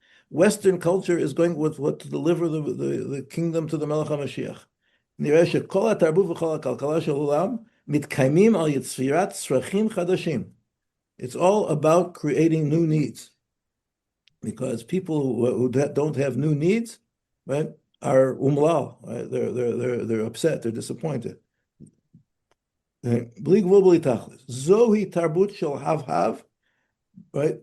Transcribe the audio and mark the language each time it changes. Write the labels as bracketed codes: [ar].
[en] Western culture is going with what to deliver the kingdom to the Melech HaMashiach. [he] נראה שכל התרבות וכל הכלכלה של העולם מתקיימים על יצירת צרכים חדשים. [en] It's all about creating new needs. Because people who don't have new needs, right, are umlal, right? They're upset, they're disappointed. [he] Bli gvul bli tachlis. Zohi tarbut shel hav, right?